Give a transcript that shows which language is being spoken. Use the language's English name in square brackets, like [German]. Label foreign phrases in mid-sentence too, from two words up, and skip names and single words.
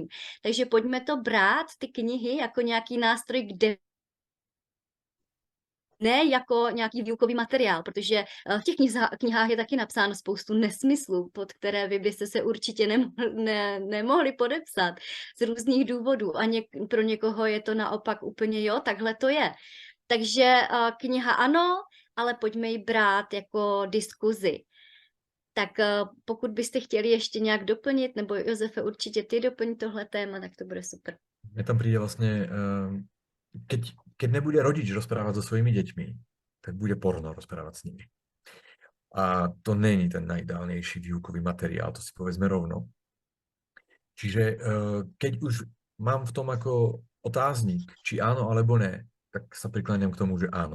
[Czech] Takže pojďme to brát, ty knihy, jako nějaký nástroj k ne jako nějaký výukový materiál, protože v těch knihách je taky napsáno spoustu nesmyslů, pod které vy byste se určitě nemohli podepsat z různých důvodů a pro někoho je to naopak úplně jo, takhle to je. Takže kniha ano, ale pojďme ji brát jako diskuzi. Tak pokud byste chtěli ještě nějak doplnit, nebo Josefe, určitě ty doplň tohle téma, tak to bude super. [Slovak] Mne tam príde vlastne, keď nebude rodič rozprávať so svojimi deťmi, tak bude porno rozprávať s nimi. A to není ten najideálnejší výukový materiál, to si povedzme rovno. Čiže keď už mám v tom ako otáznik, či áno alebo ne, tak sa prikláňam k tomu, že áno.